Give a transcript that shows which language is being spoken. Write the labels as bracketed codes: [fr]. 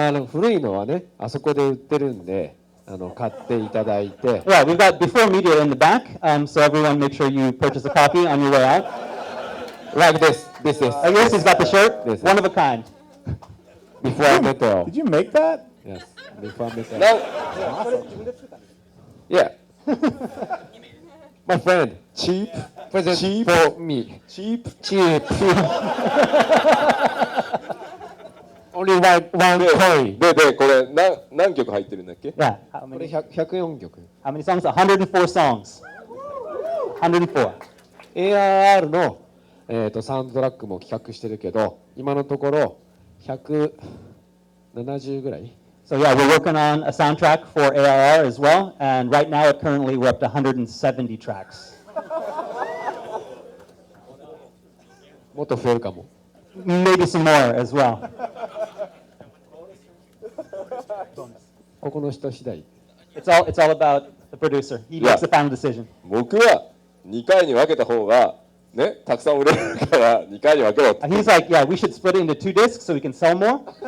[ja] 古いのはね、あそこで売ってるんで、買っていただいて。 [en] Yeah, we've got before media in the back, so everyone make sure you purchase a copy on your way out. Like this. This is. Oh, yes, he's got the shirt. This is. One of a kind. Before Metal. Did you make that? Yes. Before Metal. な Yeah. My friend. Cheap Present Cheap. for me. Cheap Cheap. Only one coin. [ja] でこれ何曲入ってるんだっけ？ [en] Yeah. How [ja] これ [en] many, [ja] 104曲。 [en] how many songs? 104 songs. 104. [ja] ARR の、サウンドトラックも企画してるけど、今のところ170ぐらい。 [en] So yeah, we're working on a soundtrack for ARR as well, and right now, currently, we're up to 170 tracks. [ja] もっと増えるかも。 [en] Maybe some more as well. [ja] ここの人次第。 [en] It's all about the producer. He Yeah. makes the final decision. [ja] 僕は2回に分けた方がねたくさん売れるから2回に分けろって。 [en] He's like, yeah, we should split it into 2 discs so we can sell more.